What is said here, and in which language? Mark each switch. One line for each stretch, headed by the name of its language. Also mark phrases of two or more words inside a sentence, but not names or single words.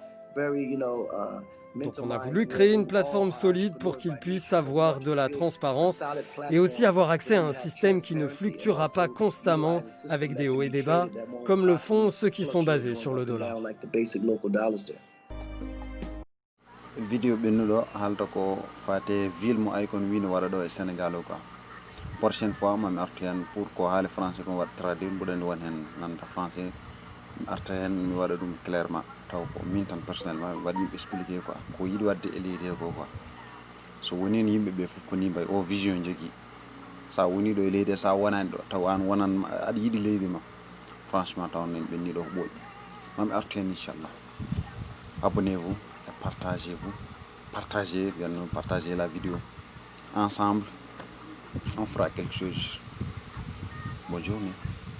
French: Donc on a voulu créer une plateforme solide pour qu'ils puissent avoir de la transparence et aussi avoir accès à un système qui ne fluctuera pas constamment avec des hauts et des bas, comme le font ceux qui sont basés sur le dollar.
Fula: Vidéo ɓennuɗo haalta ko fate ville mo Akon wi no waɗa ɗo e Sénégal o quoi.
French: Prochaine fois
Fula: mami artu hen pour ko haali français ko mi waɗa traduire mbuɗani won hen nanta français mi arta hen mi waɗa ɗum clairement taw ko min tan personnellement mi waɗi yimɓe expliqué quoi ko yiɗi wadde e leydi he ko quoi. So woni no yimɓe ɓe fof ko ni mbay o vision jogui. Sa woni ɗo e leydi he sa wonani ɗo taw an wonan aɗa yiɗi leydi ma franchement taw nen ɓenni ɗo ko ɓooyi. Mami artu hen inchallah.
French: Abonnez-vous. Partagez, bien nous partager la vidéo. Ensemble, on fera quelque chose. Bonne journée.